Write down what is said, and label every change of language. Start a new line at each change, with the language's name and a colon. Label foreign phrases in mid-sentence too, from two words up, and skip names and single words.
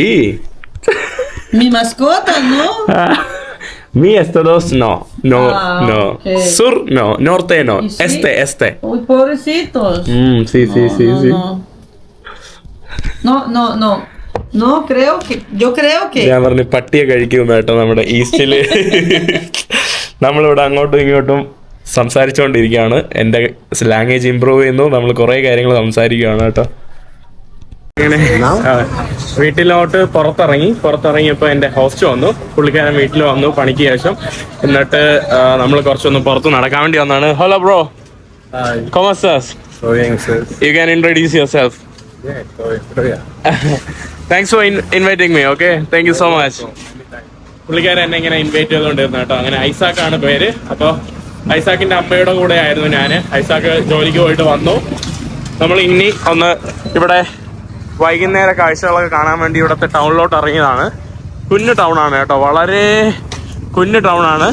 Spanish: Mi mascota, ¿no? Mi 2, no. Okay. Sur, no. Norte, no. ¿Y sí? Este. Uy, pobrecitos. Sí. No, yo creo que.
Malayalam: ഞാൻ പറഞ്ഞു പട്ടിയെ കഴിക്കുന്നു കേട്ടോ. നമ്മുടെ ഈസ്റ്റില് നമ്മളിവിടെ അങ്ങോട്ടും ഇങ്ങോട്ടും സംസാരിച്ചുകൊണ്ടിരിക്കുകയാണ്. എൻ്റെ
English: language improve
Malayalam: ചെയ്യുന്നു. നമ്മൾ കുറേ കാര്യങ്ങൾ സംസാരിക്കുകയാണ് കേട്ടോ. അങ്ങനെ വീട്ടിലോട്ട് പുറത്തിറങ്ങിയപ്പോൾ എൻ്റെ ഹോസ്റ്റ് വന്നു. പുള്ളിക്കാരൻ വീട്ടിൽ വന്നു പണിക്ക് ശേഷം. എന്നിട്ട് നമ്മൾ കുറച്ചൊന്ന് പുറത്ത് നടക്കാൻ വേണ്ടി വന്നാണ്.
English: hello bro.
Spanish: ¿Cómo estás?
English: You can introduce yourself. Thanks for inviting me. Okay, thank you so much.
Malayalam: പുള്ളിക്കാരൻ എന്നെ ഇങ്ങനെ ഇൻവൈറ്റ് ചെയ്തുകൊണ്ടിരുന്നു കേട്ടോ. അങ്ങനെ ഐസാക്കാണ് പേര്. അപ്പോൾ ഐസാക്കിന്റെ അമ്മയുടെ കൂടെ ആയിരുന്നു ഞാൻ. ഐസാക്ക് ജോലിക്ക് പോയിട്ട് വന്നു. നമ്മൾ ഇനി ഒന്ന് ഇവിടെ വൈകുന്നേര കാഴ്ചകളൊക്കെ കാണാൻ വേണ്ടി ഇവിടുത്തെ ടൗണിലോട്ട് ഇറങ്ങിയതാണ്. കുഞ്ഞു ടൗണാണ് കേട്ടോ. വളരെ കുഞ്ഞു ടൗണാണ്.